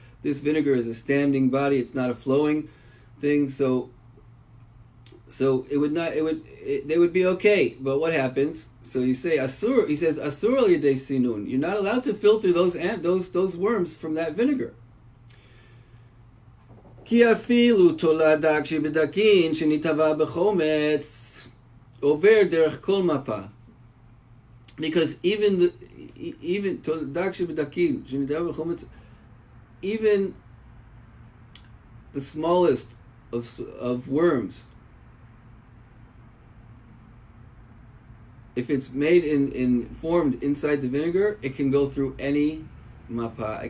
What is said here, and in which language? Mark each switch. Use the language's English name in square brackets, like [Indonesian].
[English] This vinegar is a standing body; it's not a flowing thing. So it would not. They would be okay. But what happens? So you say asur. He says [Hebrew] asur al yedei sinun. [English] You're not allowed to filter those worms from that vinegar. [Hebrew] כי אפילו תולדה כשבדקין שנתהווה בחומץ עובר דרך כל מפה. [English] Because even [Hebrew] תולדה כשבדקין שנתהווה בחומץ, [English] even the smallest of worms, if it's made in formed inside the vinegar, it can go through any mapa.